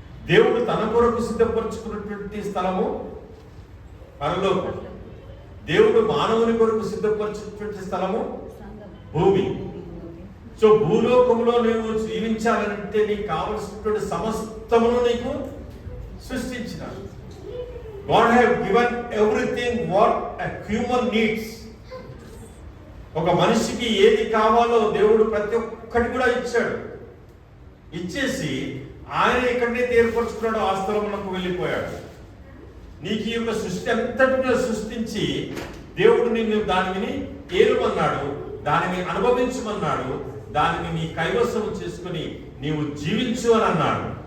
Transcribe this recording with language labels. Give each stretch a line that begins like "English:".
Telugu: దేవుడు తన కొరకు సిద్ధపరచుకున్నటువంటి స్థలము పరలోకం. దేవుడు మానవుని కొరకు సిద్ధపరచుకున్నటువంటి స్థలము భూమి. సో భూలోకంలో నీవు జీవించాలంటే నీకు కావలసినటువంటి సమస్తమును నీకు సృష్టించినాడు.
English: God have given everything what a human needs.
Telugu: ఒక మనిషికి ఏది కావాలో దేవుడు ప్రతి ఒక్కటి కూడా ఇచ్చాడు. ఇచ్చేసి ఆయన ఎక్కడైతే ఏర్పరచుకున్నాడో ఆ స్థలమునకు వెళ్ళిపోయాడు. నీకు ఈ యొక్క సృష్టి అంతటిగా సృష్టించి దేవుడు నిన్ను దానిని ఏలుమన్నాడు, దానిని అనుభవించమన్నాడు, దానిని నీ కైవసం చేసుకుని నీవు జీవించు అని అన్నాడు.